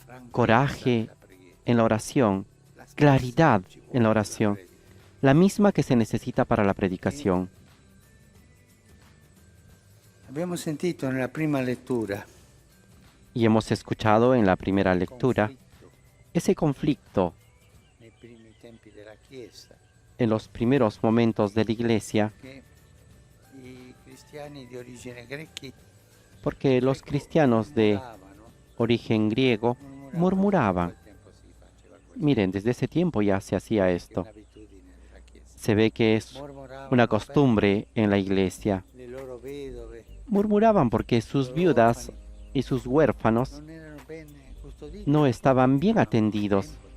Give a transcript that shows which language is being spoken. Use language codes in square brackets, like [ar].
[es] Coraje en la oración, claridad en la oración, la misma que se necesita para la predicación. [it] Abbiamo sentito nella prima lettura [es] Y hemos escuchado en la primera lectura ese conflicto [it] nei primi tempi della Chiesa [es] en los primeros momentos de la Iglesia, [it] che i cristiani di origine greca [es] porque los cristianos de origen griego murmuraban. Miren, desde ese tiempo ya se hacía esto. Se ve que es una costumbre en la Iglesia. Murmuraban porque sus viudas y sus huérfanos no estaban bien atendidos.